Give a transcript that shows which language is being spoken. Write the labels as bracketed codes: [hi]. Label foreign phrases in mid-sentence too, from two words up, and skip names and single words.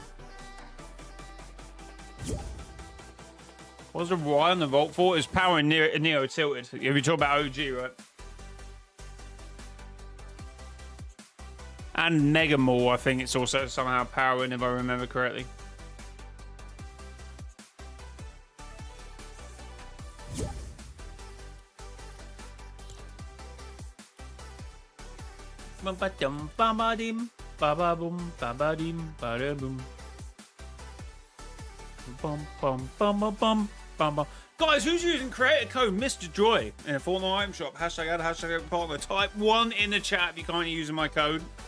[en] What was the Y on the Volt for? It was powering Neo tilted. If you talk about OG, right? And Mega Mall, I think it's also somehow powering, if I remember correctly. Ba-ba-dum, ba-ba-dim, ba-ba-boom, ba-ba-dim, ba-da-boom. Bum, bum, bum, bum, bum, bum, bum. Guys, who's using creator code Mr. Joy in a Fortnite item shop? Hashtag ad, hashtag partner. Type 1 in the chat if you can't use my code.